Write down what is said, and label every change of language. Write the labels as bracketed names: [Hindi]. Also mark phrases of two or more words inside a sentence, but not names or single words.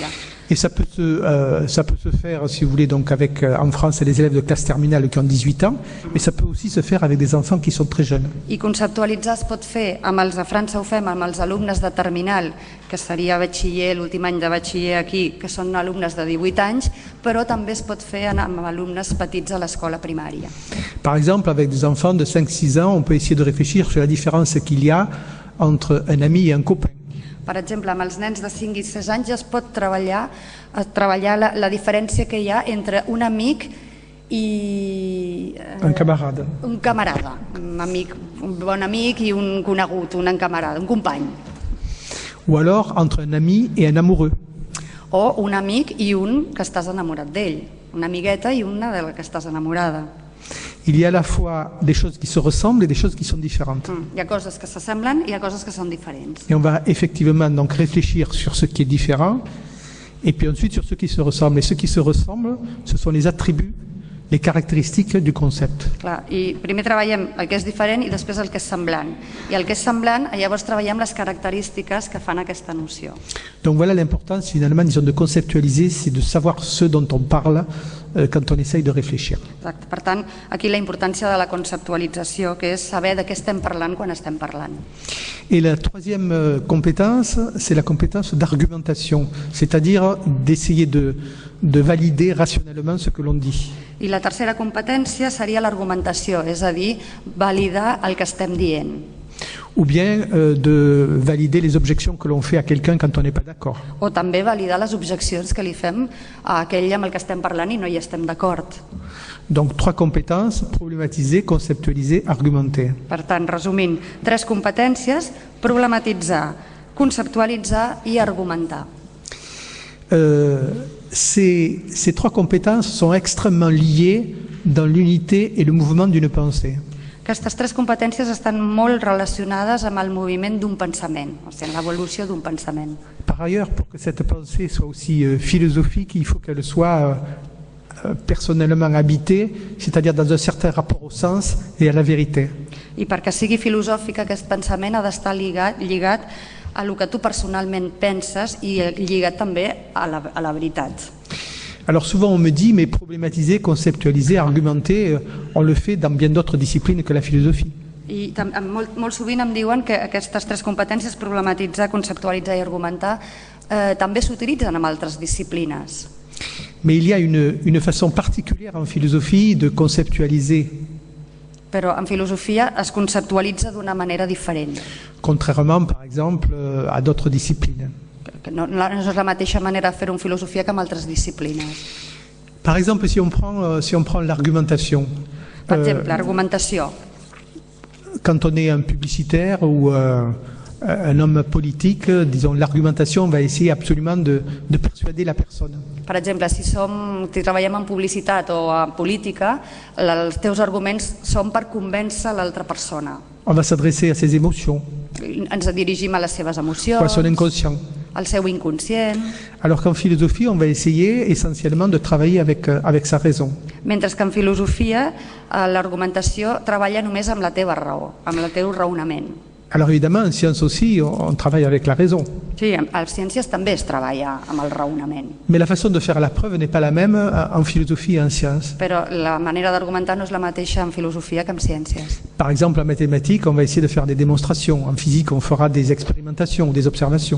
[French] Et ça peut se faire, si vous voulez, donc avec en France les élèves de classe terminale qui ont 18 ans, mais ça peut aussi se faire avec des enfants qui sont très jeunes. [Catalan] I conceptualitzar es pot fer amb els, a França ho fem amb els alumnes de terminal, que seria batxiller, l'últim any de batxiller aquí, que són alumnes de 18 anys, però també es pot fer amb alumnes petits a l'escola primària. [French] Par exemple, avec des enfants de 5-6 ans, on peut essayer de réfléchir sur la différence qu'il y a entre un ami et un copain. [Catalan] Per exemple, amb els nens de 5 i 6 anys es pot treballar la diferència que hi ha entre un amic i... [French] Un camarade. [Catalan] Un camarada, un bon amic i un conegut, un camarada, un company. [French] Ou alors entre un ami et un amoureux. [Catalan] O un amic i un que estàs enamorat d'ell, una amigueta i una de la que estàs enamorada. [French] Il y a à la fois des choses qui se ressemblent et des choses qui sont différentes. [Catalan] Hi ha coses que s'assemblen i hi ha coses que són diferents. [French] Et on va effectivement donc réfléchir sur ce qui est différent et puis ensuite sur ce qui se ressemble. Et ce qui se ressemble, ce sont les attributs, les caractéristiques du concept. [Catalan] Clar, i primer treballem el que és diferent i després el que és semblant. I el que és semblant, llavors treballem les característiques que fan aquesta noció. [French] Donc voilà l'importance finalement, disons, de conceptualiser, c'est de savoir ce dont on parle quand on essaye de réfléchir. [Catalan] Exacte. Per tant, aquí la importància de la conceptualització, que és saber de què estem parlant quan estem parlant. [French] Et la troisième compétence, c'est la compétence d'argumentation, c'est-à-dire d'essayer de valider rationnellement ce que l'on dit. [Catalan] I la tercera competència seria l'argumentació, és a dir, validar el que estem dient. [French] Ou bien de valider les objections que l'on fait à quelqu'un quand on n'est pas d'accord. [Catalan] O també validar les objeccions que li fem a aquell amb el que estem parlant i no hi estem d'acord. [French] Donc 3 compétences, problematiser, conceptualiser, argumenter. [Catalan] Per tant, resumint, 3 competències, problematitzar, conceptualitzar i argumentar. [French] Ces 3 compétences sont extrêmement liées dans l'unité et le mouvement d'une pensée. [Catalan] Aquestes 3 competències estan molt relacionades amb el moviment d'un pensament, o sigui, amb l'evolució d'un pensament. [French] Par ailleurs, pour que cette pensée soit aussi philosophique, il faut qu'elle soit personnellement habitée, c'est-à-dire dans un certain rapport au sens et à la vérité. [Catalan] I perquè sigui filosòfic aquest pensament ha d'estar lligat a lo que tu personalment penses i lligat també a la veritat. [French] Alors souvent on me dit, mais problématiser, conceptualiser, argumenter, on le fait dans bien d'autres disciplines que la philosophie. [Catalan] I molt sovint em diuen que aquestes 3 competències, problematitzar, conceptualitzar i argumentar, també s'utilitzen en altres disciplines. [French] Mais il y a une façon particulière en philosophie de conceptualiser. [Catalan] Però en filosofia es conceptualitza d'una manera diferent. [French] Contrairement, par exemple, à d'autres disciplines. [Catalan] No és la mateixa manera de fer-ho en filosofia que en altres disciplines. [French] Par exemple, si on prend l'argumentation. [Catalan] Per exemple, l'argumentació. [French] Quand on est un publicitaire ou un homme politique, disons, l'argumentation, on va essayer absolument de persuader la personne. [Catalan] Per exemple, si treballem en publicitat o en política, els teus arguments són per convèncer l'altra persona. [French] On va s'adresser à ses émotions. [Catalan] Ens dirigim a les seves emocions, [French] ou à son inconscient. [Catalan] Al seu inconscient. [French] Alors qu'en philosophie, on va essayer essentiellement de travailler avec sa raison. [Catalan] Mentre que en filosofia, l'argumentació treballa només amb la teva raó, amb el teu raonament. [French] Alors évidemment, en sciences aussi, on travaille avec la raison. [Catalan] Sí, en ciències també es treballa amb el raonament. [French] Mais la façon de faire la preuve n'est pas la même en philosophie et en sciences. [Catalan] Però la manera d'argumentar no és la mateixa en filosofia que en ciències. [French] Par exemple, en mathématiques, on va essayer de faire des démonstrations. En physique, on fera des expérimentations, des observations.